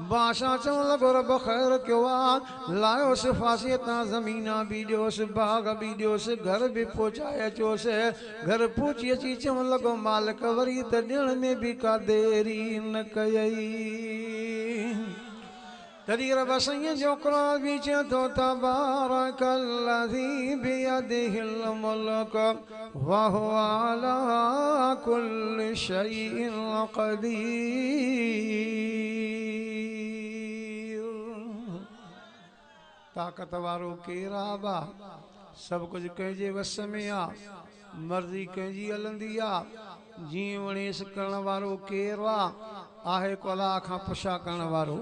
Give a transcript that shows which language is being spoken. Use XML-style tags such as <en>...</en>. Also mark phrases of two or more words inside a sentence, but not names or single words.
<sd>बादशाह चवणु लॻो रब ख़ैर कयो आहे। लायोसि फांसीअ तां ज़मीना बि ॾियोसि, बाग बि ॾियोसि, घर बि पहुचाए अचोसि। घर पहुची अची चवणु लॻो मालिक वरी त ॾियण में बि का देरी न कयई। तॾहिं रब साईं जो क़ुरान बि चए थो</sd> <ar>تبارك الذي بيده الملك وهو على كل شيء قدير.</ar> <sd>ताक़त वारो केरु आहे बा, सभु कुझु कंहिंजे वस में आहे, मर्ज़ी कंहिंजी हलंदी आहे, जीअं वणेसि करण वारो केरु आहे को अलाह खां पुछा करण वारो।</sd>